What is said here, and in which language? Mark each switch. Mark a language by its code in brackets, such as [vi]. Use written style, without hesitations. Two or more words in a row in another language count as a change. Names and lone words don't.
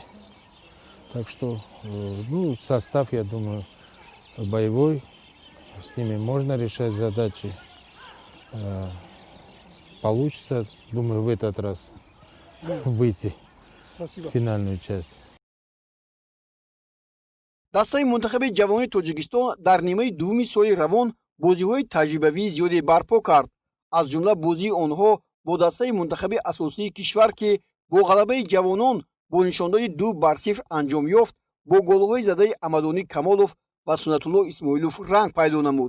[ru] Так что, ну, состав, я думаю, боевой. С ними можно решать задачи. Получится, думаю, в этот раз выйти в финальную часть. [tg] дастаи мунтахаби ҷавони Тоҷикистон дар нимаи дуввуми соли равон бозиҳои таҷрибавии зиёде барпо кард. аз ҷумла бозии онҳо бо дастаи мунтахаби асосии кишвар, ки бо ғалабаи ҷавонон бо нишондоди 2-0 анҷом ёфт, бо голҳои задаи Амадонӣ Камолов ва Сунатулло Исмоилов ранг пайдо намуд.